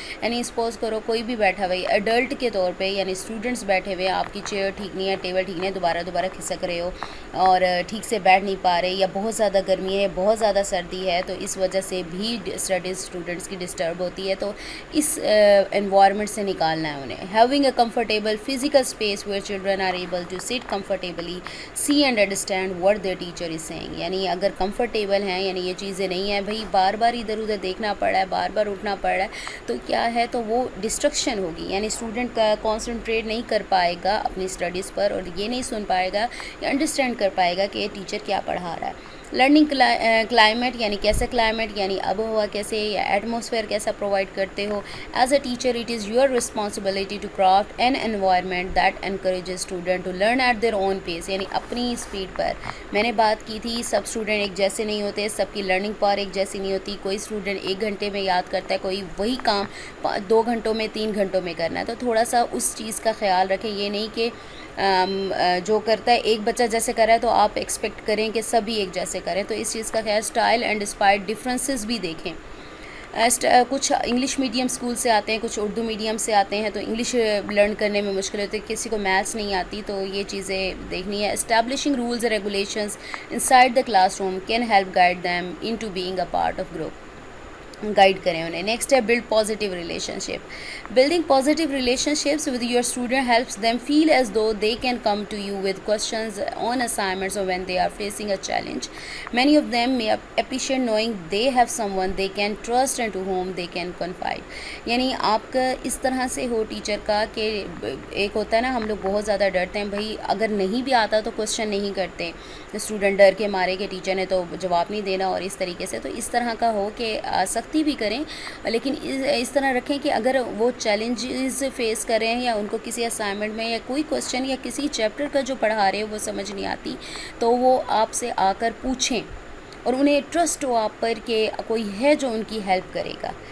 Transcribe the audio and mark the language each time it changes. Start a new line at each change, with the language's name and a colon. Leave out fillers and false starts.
Urdu: یعنی سپوز کرو کوئی بھی بیٹھا ہوئی ایڈلٹ کے طور پہ, یعنی اسٹوڈنٹس بیٹھے ہوئے, آپ کی چیئر ٹھیک نہیں ہے, ٹیبل ٹھیک نہیں ہے, دوبارہ کھسک رہے ہو اور ٹھیک سے بیٹھ نہیں پا رہے, یا بہت زیادہ گرمی ہے, بہت زیادہ سردی ہے, تو اس وجہ سے بھی اسٹڈیز اسٹوڈنٹس کی ڈسٹرب ہوتی ہے, تو اس environment سے نکالنا ہے انہیں.
English: having a comfortable physical space where children are able to sit comfortably, see and understand what their teacher is saying.
Urdu: یعنی اگر comfortable ہیں, یعنی یہ چیزیں نہیں ہیں بھائی بار بار ادھر ادھر دیکھنا پڑ رہا ہے, بار بار اٹھنا پڑ رہا ہے, تو کیا ہے, تو وہ ڈسٹرکشن ہوگی. یعنی اسٹوڈنٹ کا کانسنٹریٹ نہیں کر پائے گا اپنی اسٹڈیز پر, اور یہ نہیں سن پائے گا یا انڈرسٹینڈ کر پائے گا کہ یہ ٹیچر کیا پڑھا رہا ہے. لرننگ کلائمیٹ, یعنی کیسا کلائمیٹ, یعنی آب و ہوا کیسے یا ایٹماسفیئر کیسا پرووائڈ کرتے ہو.
English: As a teacher it is your responsibility to craft an environment that encourages student to learn at their own pace.
Urdu: یعنی اپنی اسپیڈ پر. میں نے بات کی تھی سب اسٹوڈنٹ ایک جیسے نہیں ہوتے, سب کی لرننگ پاور ایک جیسی نہیں ہوتی. کوئی اسٹوڈنٹ 1 گھنٹے میں یاد کرتا ہے, کوئی وہی کام 2 گھنٹوں میں 3 گھنٹوں میں کرنا ہے, تو تھوڑا سا اس چیز کا خیال رکھیں. یہ نہیں کہ جو کرتا ہے ایک بچہ جیسے کر رہا ہے تو آپ ایکسپیکٹ کریں کہ سبھی ایک جیسے کریں, تو اس چیز کا خیال. اسٹائل اینڈ ڈسپائٹ ڈفرینسز بھی دیکھیں. کچھ انگلش میڈیم اسکول سے آتے ہیں, کچھ اردو میڈیم سے آتے ہیں, تو انگلش لرن کرنے میں مشکل ہوتی ہے, کسی کو میتھس نہیں آتی, تو یہ چیزیں دیکھنی ہے.
English: Establishing rules and regulations inside the classroom can help guide them into being a part of group.
Urdu: Guide کریں انہیں. نیکسٹ ہے blood positive relation ship.
English: Building positive relationships with your student helps them feel as though they can come to you with questions on assignments اور when they are facing a challenge. Many of them may appreciate knowing they have someone they can trust and to whom they can confide.
Urdu: یعنی آپ کا اس طرح سے ہو teacher کا کہ ایک ہوتا ہے نا, ہم لوگ بہت زیادہ ڈرتے ہیں بھائی, اگر نہیں بھی آتا تو کوشچن نہیں کرتے اسٹوڈنٹ, ڈر کے مارے کہ ٹیچر نے تو جواب نہیں دینا, اور اس طریقے سے. تو اس طرح کا ہو کہ سختی بھی کریں, لیکن اس طرح رکھیں کہ اگر وہ چیلنجز فیس کریں یا ان کو کسی اسائنمنٹ میں یا کوئی کوشچن یا کسی چیپٹر کا جو پڑھا رہے وہ سمجھ نہیں آتی, تو وہ آپ سے آ کر پوچھیں, اور انہیں ٹرسٹ ہو آپ پر کہ کوئی ہے جو ان کی ہیلپ کرے گا.